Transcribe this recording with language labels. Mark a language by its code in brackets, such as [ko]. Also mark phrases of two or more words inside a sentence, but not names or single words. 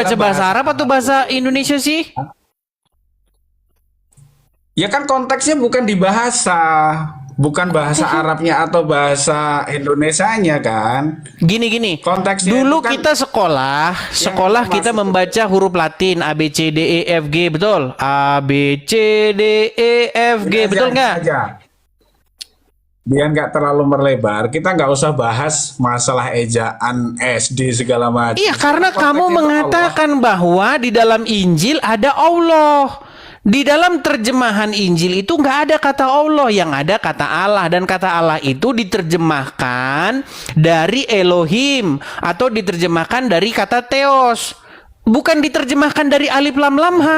[id] baca bahasa Arab atau bahasa Indonesia sih? Ya kan konteksnya bukan di bahasa, bukan bahasa Arabnya atau bahasa Indonesianya kan. Gini. Konteksnya Dulu itu kan kita sekolah kita membaca huruf Latin A B C D E F G, betul? A B C D E F G, betul nggak? aja. Biar nggak terlalu berlebar, kita nggak usah bahas masalah ejaan SD segala macam. Iya, karena Konteksnya kamu itu mengatakan bahwa di dalam Injil ada Allah. Di dalam terjemahan Injil itu nggak ada kata Allah, yang ada kata Allah, dan kata Allah itu diterjemahkan dari Elohim atau diterjemahkan dari kata Theos, bukan diterjemahkan dari alif lam lam ha.